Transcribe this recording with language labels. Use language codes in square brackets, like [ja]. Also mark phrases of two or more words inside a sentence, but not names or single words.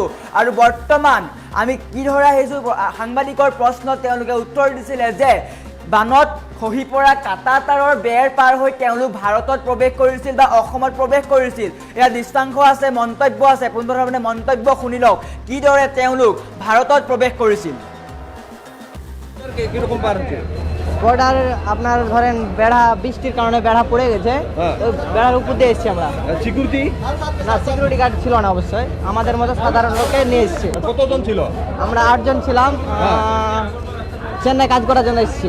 [as] আৰু বৰ্তমান আমি কিদৰে আহিছোঁ, সাংবাদিকৰ প্ৰশ্নত তেওঁলোকে উত্তৰ দিছিলে যে বানত খহি পৰা কাটাতাৰৰ বেৰ পাৰ হৈ তেওঁলোক ভাৰতত প্ৰৱেশ কৰিছিল বা অসমত প্ৰৱেশ কৰিছিল। এয়া দৃষ্টাংশ আছে, মন্তব্য আছে, পোনপ্ৰথমে মন্তব্য শুনি লওক কিদৰে তেওঁলোক ভাৰতত প্ৰৱেশ কৰিছিল। [bn] কিরকম পার হচ্ছে? বর্ডার আপনার ধরেন বেড়া, বৃষ্টির কারণে বেড়া পড়ে গেছে, ওই বেড়ার উপর দিয়ে এসছি আমরা। সিকিউরিটি না, [en] security guard [bn] ছিল না অবশ্যই, আমাদের মতো সাধারণ লোকে নিয়ে এসছে। কতজন ছিল? আমরা 8 জন ছিলাম, চেন্নাই কাজ করার জন্য এসেছি।